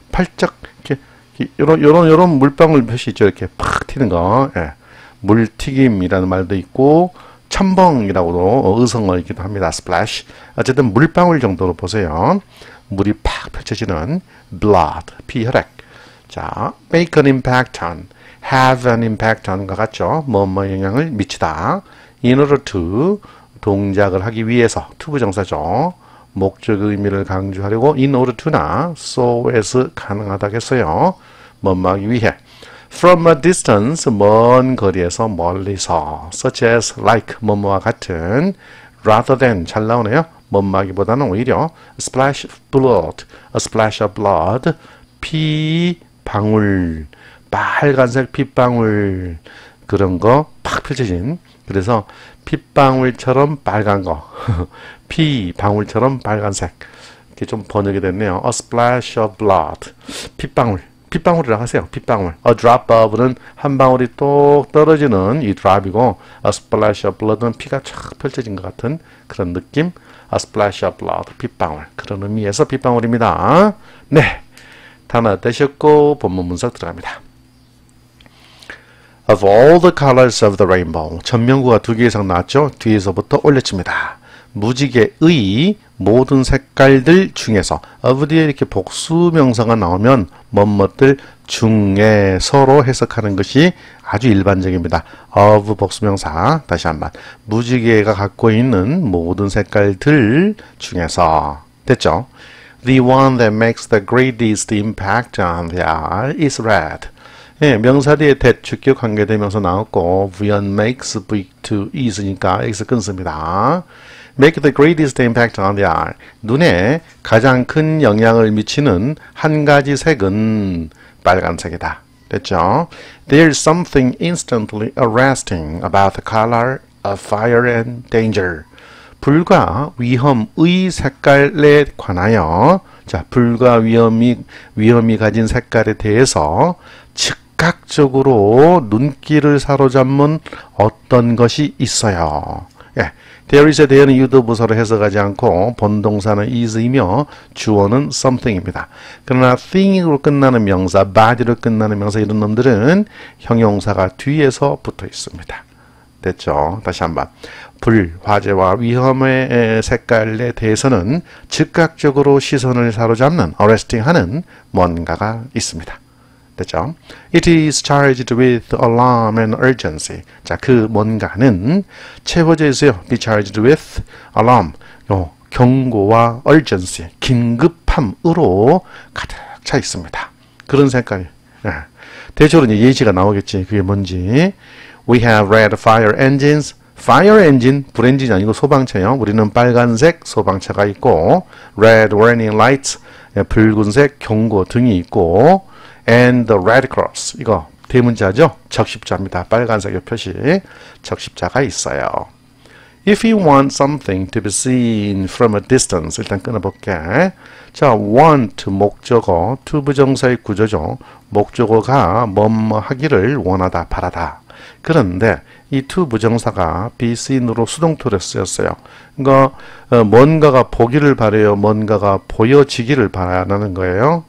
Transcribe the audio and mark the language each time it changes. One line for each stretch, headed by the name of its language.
Korean: 팔짝 요런 물방울 표시 있죠. 이렇게 팍 튀는 거. 예. 물튀김이라는 말도 있고 첨벙이라고도 의성어 있기도 합니다.
English: splash.
Korean: 어쨌든 물방울 정도로 보세요. 물이 팍 펼쳐지는 blood, 피혈액.
English: 자, make an impact on, have an impact on과 같죠.
Korean: 뭐뭐 영향을 미치다.
English: in order to,
Korean: 동작을 하기 위해서, to 부정사죠. 목적 의미를 강조하려고
English: in order to
Korean: 나
English: so as
Korean: 가능하다겠어요. 뭐뭐 하기 위해.
English: from a distance,
Korean: 먼 거리에서, 멀리서.
English: such as, like,
Korean: 뭐뭐와 같은.
English: rather than,
Korean: 잘 나오네요. 뭐뭐 하기보다는 오히려
English: a splash of blood,
Korean: 피 방울, 빨간색 핏방울, 그런 거 팍 펼쳐진. 그래서 핏방울처럼 빨간 거, 피 방울처럼 빨간색. 이렇게 좀 번역이 됐네요.
English: A splash of blood,
Korean: 핏방울이라고 하세요. 핏방울.
English: A drop of
Korean: 는 한 방울이 똑 떨어지는 이 drop이고,
English: a splash of blood
Korean: 는 피가 쫙 펼쳐진 것 같은 그런 느낌.
English: A splash of blood, 핏방울.
Korean: 그런 의미에서 핏방울입니다. 네, 단어 되셨고 본문 분석 들어갑니다.
English: Of all the colors of the rainbow,
Korean: 전명구가 2개 이상 나왔죠. 뒤에서부터 올려칩니다. 무지개의 모든 색깔들 중에서 of 뒤에 이렇게 복수명사가 나오면 뭐뭐들 중에서로 해석하는 것이 아주 일반적입니다. of 복수명사. 다시 한번. 무지개가 갖고 있는 모든 색깔들 중에서. 됐죠?
English: The one that makes the greatest impact on the eye is red.
Korean: 예, 명사 뒤에 that, 주격 관계대명사 나왔고 부연 makes, V2 is니까 x 끊습니다.
English: make the greatest impact on the eye.
Korean: 눈에 가장 큰 영향을 미치는 한 가지 색은 빨간색이다. 됐죠?
English: There's something instantly arresting about the color of fire and danger.
Korean: 불과 위험의 색깔에 관하여, 자, 불과 위험이 가진 색깔에 대해서 즉각적으로 눈길을 사로잡는 어떤 것이 있어요. 예,
English: there is
Korean: 에 대해는 유도부사로 해석하지 않고 본동사는 is이며 주어는 something입니다. 그러나 thing으로 끝나는 명사, body로 끝나는 명사 이런 놈들은 형용사가 뒤에서 붙어 있습니다. 됐죠? 다시 한번. 불, 화재와 위험의 색깔에 대해서는 즉각적으로 시선을 사로잡는, arresting하는 뭔가가 있습니다. 됐죠?
English: It is charged with alarm and urgency.
Korean: 자, 그 뭔가는 채워져 있어요.
English: be charged with alarm.
Korean: 경고와 urgency, 긴급함으로 가득 차 있습니다. 그런 색깔이. 대체로 이제 예시가 나오겠지. 그게 뭔지.
English: We have red fire engines.
Korean: fire engine, 불엔진이 아니고 소방차요. 우리는 빨간색 소방차가 있고,
English: red warning lights,
Korean: 붉은색 경고 등이 있고,
English: and the red cross,
Korean: 이거 대문자죠. 적십자입니다. 빨간색 표시 적십자가 있어요.
English: If you want something to be seen from a distance,
Korean: 일단 끊어볼게. 자, want 목적어, to 부정사의 구조죠. 목적어가 뭐뭐 하기를 원하다, 바라다. 그런데 이 to 부정사가 be seen으로 수동태로 쓰였어요. 그러니까 뭔가가 보기를 바래요. 뭔가가 보여지기를 바라는 거예요.